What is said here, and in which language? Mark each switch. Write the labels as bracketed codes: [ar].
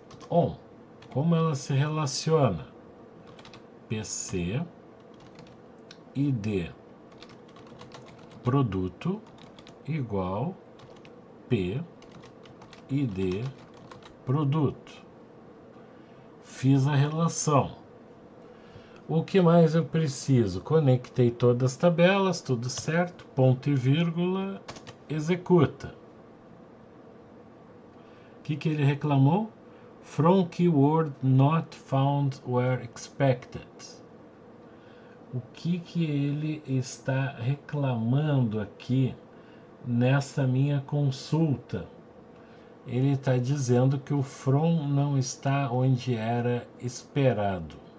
[pt] On. Como ela se relaciona? PC ID produto igual P ID produto. Fiz a relação. O que mais eu preciso? Conectei todas as tabelas, tudo certo, ponto e vírgula, executa. O que ele reclamou? [en] From keyword not found where expected. [pt] O que ele está reclamando aqui nessa minha consulta? Ele está dizendo que o from não está onde era esperado.